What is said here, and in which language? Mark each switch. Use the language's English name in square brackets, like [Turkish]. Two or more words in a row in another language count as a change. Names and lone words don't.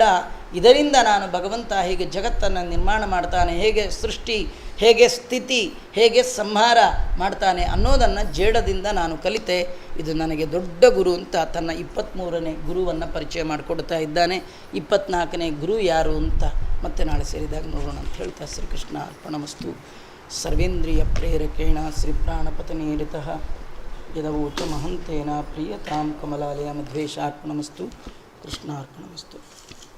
[Kannada] ಇದರಿಂದ ನಾನು ಭಗವಂತ ಹೇಗೆ ಜಗತ್ತನ್ನು ನಿರ್ಮಾಣ ಮಾಡ್ತಾನೆ, ಹೇಗೆ ಸೃಷ್ಟಿ, ಹೇಗೆ ಸ್ಥಿತಿ, ಹೇಗೆ ಸಂಹಾರ ಮಾಡ್ತಾನೆ ಅನ್ನೋದನ್ನು ಜೇಡದಿಂದ ನಾನು ಕಲಿತೆ. ಇದು ನನಗೆ ದೊಡ್ಡ ಗುರು ಅಂತ ತನ್ನ 23ನೇ ಗುರುವನ್ನು ಪರಿಚಯ ಮಾಡಿಕೊಡ್ತಾ ಇದ್ದಾನೆ. 24ನೇ ಗುರು ಯಾರು ಅಂತ ಮತ್ತೆ ನಾಳೆ ಸೇರಿದಾಗ ನೋಡೋಣ ಅಂತ ಹೇಳ್ತಾ [Sanskrit] ಶ್ರೀಕೃಷ್ಣ ಅರ್ಪಣಮಸ್ತು. ಸರ್ವೇಂದ್ರಿಯ ಪ್ರೇರಕೇಣ ಶ್ರೀ ಪ್ರಾಣಪತನೇರಿತಃ ಯದವೋಚ ಮಹಂತೇನ ಪ್ರಿಯತಾಂ ಕಮಲಾಲಯ ಮಧ್ವೇಶಾರ್ಪಣಮಸ್ತು. ಕೃಷ್ಣಾರ್ಪಣಮಸ್ತು.